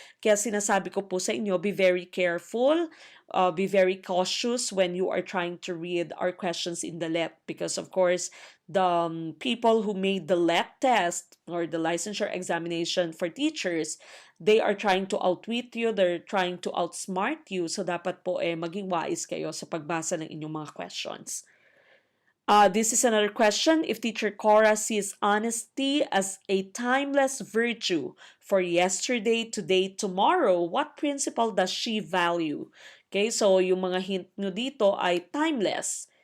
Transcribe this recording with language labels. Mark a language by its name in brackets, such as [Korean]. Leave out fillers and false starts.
[Filipino] Kaya sinasabi ko po sa inyo, [English] be very careful, be very cautious when you are trying to read our questions in the LET because of course, the people who made the LET test or the licensure examination for teachers, they are trying to outwit you, they're trying to outsmart you. [Filipino] So dapat po maging wais kayo sa pagbasa ng inyong mga questions. [English] This is another question. If teacher Cora sees honesty as a timeless virtue for yesterday, today, tomorrow, what principle does she value? [Filipino] Okay, so yung mga hint nyo dito ay timeless.